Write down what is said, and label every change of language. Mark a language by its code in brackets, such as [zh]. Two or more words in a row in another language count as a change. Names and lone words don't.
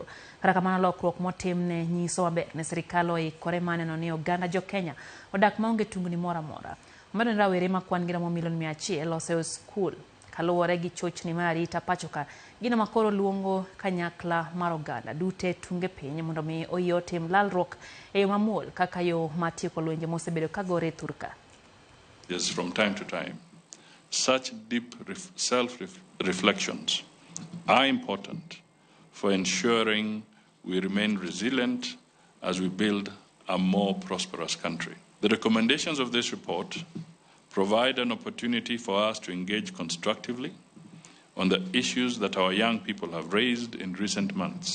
[luo] Kata kamano lokruok motimne nyiso maber ne sirikal oikore maneno ni oganda jo Kenya odak maonge tungni moro amora. Omedo ni rawere makwan gina milion 100 oseo skul kaluwore gi chochni mar arita pacho ka gino makoro luongo kanyakla mar oganda dute tunge piny mondo mi oyotim lalruok e yo mamuol kaka yo matieko lwenje mosebedo kagore Thurka. [en] Yes, from time to time, such deep self-reflections are important for ensuring we remain resilient as we build a more prosperous country. The recommendations of this report provide an opportunity for us to engage constructively on the issues that our young people have raised in recent months.